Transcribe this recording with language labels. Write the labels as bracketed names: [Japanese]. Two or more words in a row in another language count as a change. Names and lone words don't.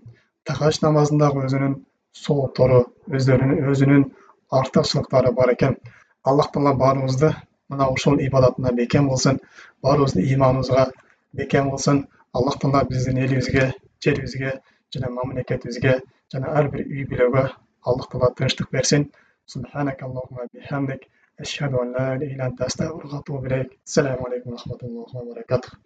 [Kyrgyz] Тахажжуд намазындагы өзүнүн сооптору, өзүнүн артыкчылыктары бар экен. Аллах Таала баарыбызды мына ушул ибадатына бекем кылсын, баарыбыздын ыйманыбызга бекем кылсын. Аллах Таала биздин элибизге, жерибизге жана мамлекетибизге жана ар бир үй бүлөгө Аллах Таала тынчтык берсин. [Arabic] سبحانك اللهم بحمدك، أشهد أن لا إله إلا أنت، أستغفرك و أتوب إليك. السلام عليكم و رحمة الله و بركاته.